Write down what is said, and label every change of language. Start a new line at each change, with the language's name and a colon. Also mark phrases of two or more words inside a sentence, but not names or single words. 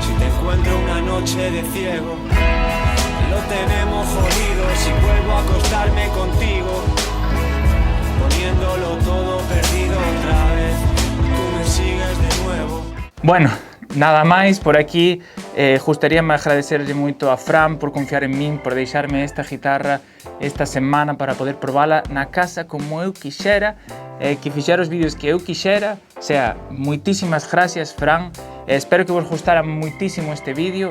Spanish: Si te encuentro una noche de ciego, lo tenemos jodido. Si vuelvo a acostarme contigo, poniéndolo todo perdido otra vez, tú me sigues de nuevo. Bueno,
Galician: nada máis por aquí. Gustaríame agradecerlle moito a Fran por confiar en min, por deixarme esta guitarra esta semana para poder probala na casa como eu quixera, que fixera os vídeos que eu quixera.
Spanish: O sea,
Galician: moitísimas gracias, Fran. Espero que vos gustara moitísimo este vídeo.